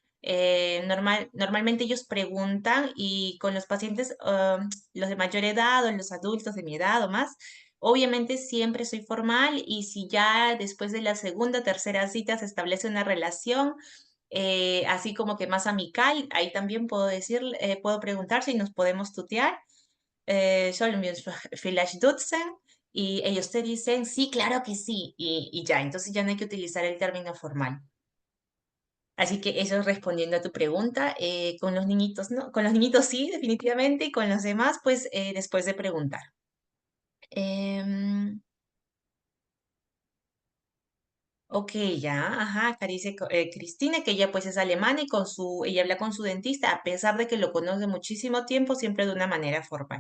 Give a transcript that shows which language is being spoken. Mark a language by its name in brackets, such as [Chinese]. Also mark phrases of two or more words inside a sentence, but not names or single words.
[Spanish] Normalmente ellos preguntan y con los pacientes, los de mayor edad o los adultos de mi edad o más, obviamente siempre soy formal y si ya después de la segunda, tercera cita se establece una relación, así como que más amical, ahí también puedo decir, puedo preguntar si nos podemos tutear. [German] Sollen wir uns vielleicht duzen? [Spanish] Y ellos te dicen, sí, claro que sí, y ya, entonces ya no hay que utilizar el término formal. Así que eso es respondiendo a tu pregunta. Con los niñitos, ¿no? Con los niñitos sí, definitivamente, y con los demás, pues después de preguntar. Em, ok, ya, ajá, acá dice Cristina que ella pues es alemana y ella habla con su dentista, a pesar de que lo conoce muchísimo tiempo, siempre de una manera formal.